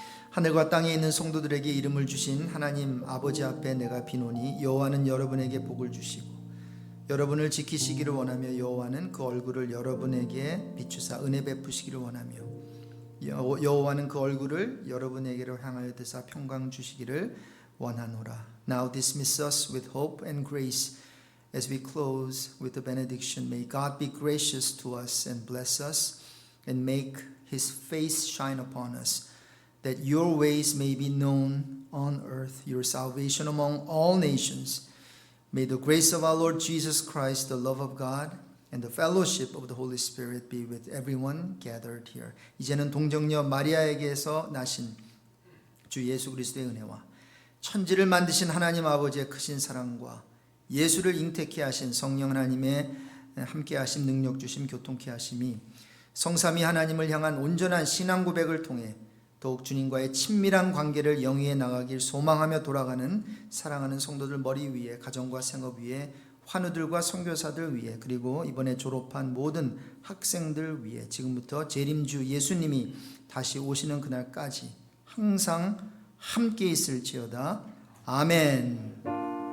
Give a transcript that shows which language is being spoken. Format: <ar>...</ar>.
<ko>하늘과 땅에 있는 성도들에게 이름을 주신 하나님 아버지 앞에 내가 비노니 여호와는 여러분에게 복을 주시고 여러분을 지키시기를 원하며 여호와는 그 얼굴을 여러분에게 비추사 은혜 베푸시기를 원하며 여호와는 그 얼굴을 여러분에게로 향하여 드사 평강 주시기를 원하노라.</ko> <en>Now dismiss us with hope and grace as we close with the benediction. May God be gracious to us and bless us and make his face shine upon us, that your ways may be known on earth, your salvation among all nations. May the grace of our Lord Jesus Christ, the love of God, and the fellowship of the Holy Spirit be with everyone gathered here.</en> <ko>이제는 동정녀 마리아에게서 나신 주 예수 그리스도의 은혜와 천지를 만드신 하나님 아버지의 크신 사랑과 예수를 잉태케 하신 성령 하나님의 함께 하심, 능력 주심, 교통케 하심이 성삼위 하나님을 향한 온전한 신앙 고백을 통해 더욱 주님과의 친밀한 관계를 영위해 나가길 소망하며 돌아가는 사랑하는 성도들 머리 위에, 가정과 생업 위에, 환우들과 선교사들 위에, 그리고 이번에 졸업한 모든 학생들 위에 지금부터 재림주 예수님이 다시 오시는 그날까지 항상 함께 있을지어다. 아멘.</ko>